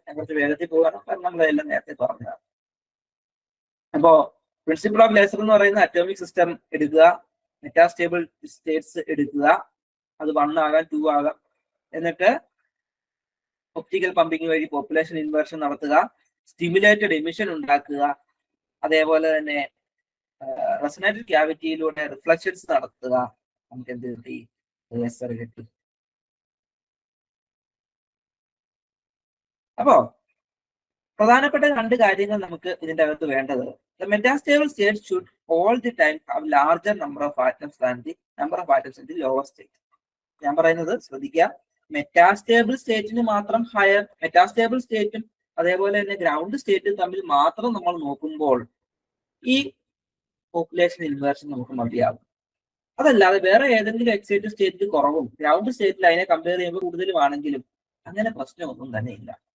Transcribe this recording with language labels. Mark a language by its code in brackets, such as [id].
[ml] ഞാൻ കുറച്ച് വേഗത്തിൽ പോകാനും കാരണം നമ്മളെല്ലാം നേരത്തെ പറഞ്ഞതാണ്. അപ്പോ പ്രിൻസിപ്പിൾ ഓഫ് ലേസർ എന്ന് പറയുന്ന അറ്റോമിക് സിസ്റ്റം എടുക്കുക, മെറ്റാസ്റ്റേബിൾ സ്റ്റേറ്റ്സ് എടുക്കുക, അത് 1 ആകാം 2 ആകാം, എന്നിട്ട് ഒപ്റ്റിക്കൽ പമ്പിംഗ് വഴി പോപ്പുലേഷൻ ഇൻവേർഷൻ നടത്തുക, സ്റ്റിമുലേറ്റഡ് എമിഷൻ ഉണ്ടാക്കുക, അതേപോലെ തന്നെ റെസൊണേറ്റഡ് ക്യാവിറ്റിയിലൂടെ റിഫ്ലക്ഷൻസ് നടത്തുക. നമുക്ക് എന്ത് കിട്ടി? ലേസർ കിട്ടി. അപ്പോ പ്രധാനപ്പെട്ട 2 കാര്യങ്ങൾ നമുക്ക് ഇതിന്റെ അകത്ത് വേണ്ടത്. [en] The metastable state should all the time have larger number of atoms than the number of atoms in the lower state. [ml] ഞാൻ പറയുന്നത് ശ്രദ്ധിക്കുക, മെറ്റാസ്റ്റേബിൾ സ്റ്റേറ്റിന് മാത്രം മെറ്റാസ്റ്റേബിൾ സ്റ്റേറ്റും അതേപോലെ തന്നെ ഗ്രൗണ്ട് സ്റ്റേറ്റും തമ്മിൽ മാത്രം നമ്മൾ നോക്കുമ്പോൾ ഈ പോപ്പുലേഷൻ ഇൻവേർഷൻ നമുക്ക് മതിയാകും. അതല്ലാതെ വേറെ ഏതെങ്കിലും എക്സൈറ്റഡ് സ്റ്റേറ്റിൽ കുറവും ഗ്രൗണ്ട് സ്റ്റേറ്റിൽ അതിനെ കമ്പയർ ചെയ്യുമ്പോൾ കൂടുതലുമാണെങ്കിലും അങ്ങനെ പ്രശ്നമൊന്നും തന്നെ ഇല്ല.